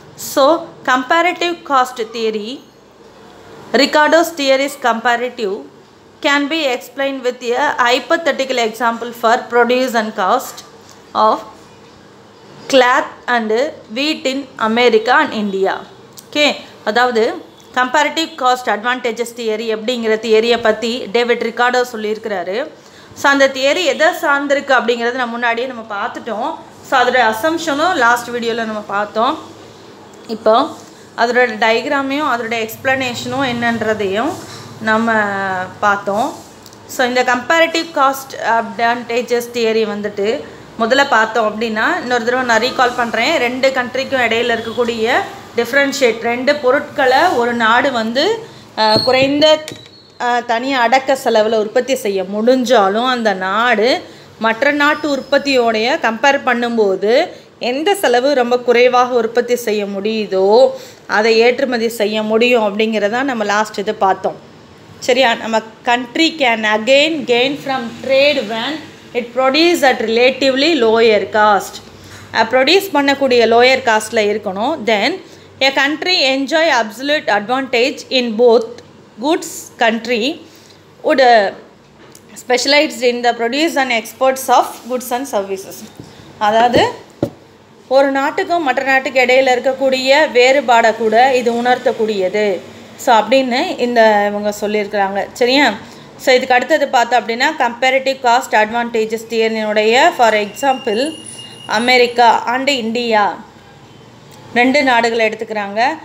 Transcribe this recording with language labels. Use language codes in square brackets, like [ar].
[en] So comparative cost theory, Ricardo's theory is comparative, can be explained with a hypothetical example for produce and cost of cloth and wheat in America and India. [ta] Okay, அதாவது comparative cost advantages theory அப்படிங்கிற தியரியை பற்றி David Ricardo சொல்லியிருக்கிறாரு. So அந்த theory எதை சார்ந்திருக்கு அப்படிங்கிறது நம்ம முன்னாடியே நம்ம பார்த்துட்டோம். ஸோ அதோட அசம்ஷனும் லாஸ்ட் வீடியோவில் நம்ம பார்த்தோம். இப்போ அதோட டயக்ராமையும் அதோட எக்ஸ்ப்ளனேஷனும் என்னன்றதையும் நம்ம பார்த்தோம். ஸோ இந்த கம்பேரிட்டிவ் காஸ்ட் அட்வான்டேஜஸ் தியரி வந்துட்டு முதல்ல பார்த்தோம் அப்படின்னா இன்னொரு தடவை நான் ரீகால் பண்ணுறேன். ரெண்டு கண்ட்ரிக்கும் இடையில் இருக்கக்கூடிய டிஃப்ரென்ஷியேட், ரெண்டு பொருட்களை ஒரு நாடு வந்து குறைந்த தனியாக அடக்க செலவில் உற்பத்தி செய்ய முடிஞ்சாலும் அந்த நாடு மற்ற நாட்டு உற்பத்தியோடைய கம்பேர் பண்ணும்போது எந்த செலவு ரொம்ப குறைவாக உற்பத்தி செய்ய முடியுதோ அதை ஏற்றுமதி செய்ய முடியும் அப்படிங்கிறதான் நம்ம லாஸ்ட் இது பார்த்தோம். சரியா? [en] நம்ம country can again gain from trade when it produce at relatively lower cost. [ta] Produce பண்ணக்கூடிய லோயர் காஸ்ட்டில் இருக்கணும். [en] Then a country enjoy absolute advantage in both goods. Country would specialize in the produce and exports of goods and services. [ta] அதாவது ஒரு நாட்டுக்கும் மற்ற நாட்டுக்கு இடையில் இருக்கக்கூடிய வேறுபாடை கூட இது உணர்த்தக்கூடியது. ஸோ அப்படின்னு இவங்க சொல்லியிருக்கிறாங்க. சரியா? ஸோ இதுக்கு அடுத்தது பார்த்தோம் அப்படின்னா comparative cost advantages தியரியினுடைய [en] for example [ta] America and India ரெண்டு நாடுகளை எடுத்துக்கிறாங்க.